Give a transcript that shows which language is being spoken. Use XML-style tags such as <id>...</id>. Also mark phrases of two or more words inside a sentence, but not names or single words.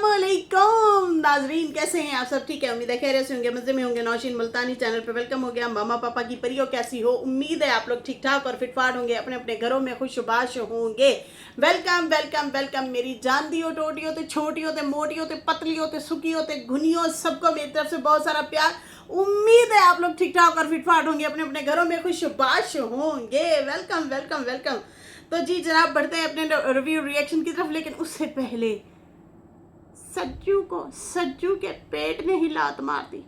<ur>والیکم ناظرین، کیسے ہیں آپ سب؟ ٹھیک ہے، امید ہے خیریت سے ہوں گے، مزے میں ہوں گے. نوشین ملتانی چینل پہ ویلکم ہو گیا۔ ماما پاپا کی پریوں کیسی ہو? امید ہے آپ لوگ ٹھیک ٹھاک اور فٹ فاٹ ہوں گے، اپنے اپنے گھروں میں خوش باش ہوں گے.</ur> <en>welcome welcome welcome</en> <pa>میری جاندیوں ٹوٹیوں تے چھوٹیوں تے موٹیوں تے پتلیوں تے سکھیوں تے گھنیوں,</pa> <ur>سب کو میری طرف سے بہت سارا پیار. امید ہے آپ لوگ ٹھیک ٹھاک اور فٹ فاٹ ہوں گے، اپنے اپنے گھروں میں خوش باش ہوں گے.</ur> <en>welcome welcome welcome.</en> <ur>تو جی جناب، بڑھتے ہیں اپنے</ur> <en>review reaction</en> <ur>کی طرف، لیکن اس سے پہلے سجو کے پیٹ نے ہی لات مار دی.</ur>